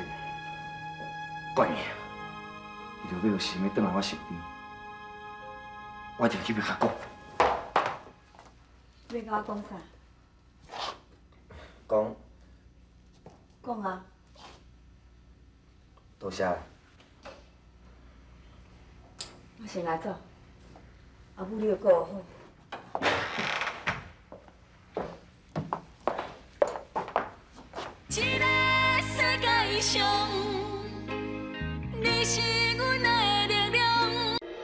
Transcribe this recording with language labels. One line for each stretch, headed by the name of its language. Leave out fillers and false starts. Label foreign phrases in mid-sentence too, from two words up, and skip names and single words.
Min Nan Chinese: 管伊啊，伊就要想要转来我身边，我一定去要甲讲。你甲我讲啥？讲，讲啊！多谢啦。我先来走，阿母你要顾好。这个世界上，你是阮的力量。